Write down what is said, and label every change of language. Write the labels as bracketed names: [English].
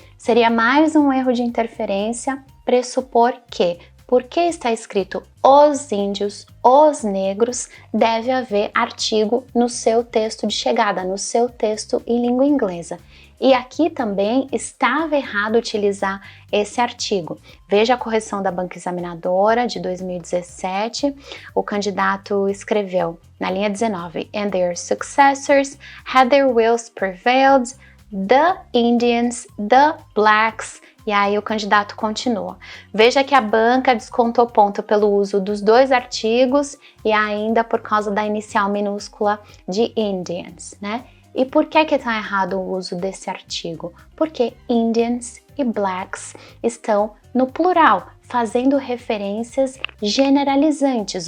[Portuguese] Seria mais um erro de interferência pressupor que, porque está escrito os índios, os negros, deve haver artigo no seu texto de chegada, no seu texto em língua inglesa. E aqui também estava errado utilizar esse artigo. Veja a correção da banca examinadora de 2017. O candidato escreveu na linha 19: [English] and their successors had their wills prevailed, the Indians, the blacks. [Portuguese] E aí o candidato continua. Veja que a banca descontou ponto pelo uso dos dois artigos e ainda por causa da inicial minúscula de Indians, né? E por que está errado o uso desse artigo? Porque Indians e Blacks estão no plural, fazendo referências generalizantes.